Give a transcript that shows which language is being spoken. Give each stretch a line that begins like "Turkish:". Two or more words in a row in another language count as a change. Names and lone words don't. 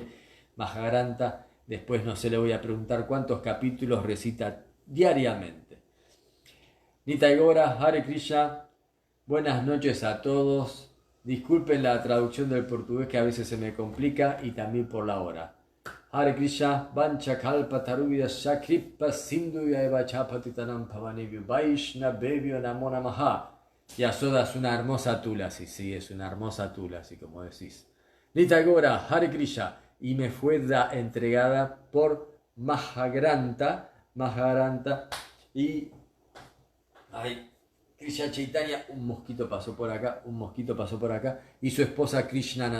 Spanish: Mahagranta, después no sé, le voy a preguntar cuántos capítulos recita diariamente. Nitai Gora, Hare Krishna, buenas noches a todos. Disculpen la traducción del portugués que a veces se me complica y también por la hora.
Sanskrit: हरे कृष्ण, वाञ्छा कल्प तरुभ्यश्च कृपा सिन्धुभ्य एव च पतितानां पावनेभ्यो वैष्णवेभ्यो नमो नमः.
Spanish: Yasoda es una hermosa tulasi, sí, es una hermosa tulasi, como decís. Nitai Gora, Hare Krishna, y me fue entregada por Mahagranta y... Ay, Krishna Chaitanya, un mosquito pasó por acá, y su esposa Krishnananda.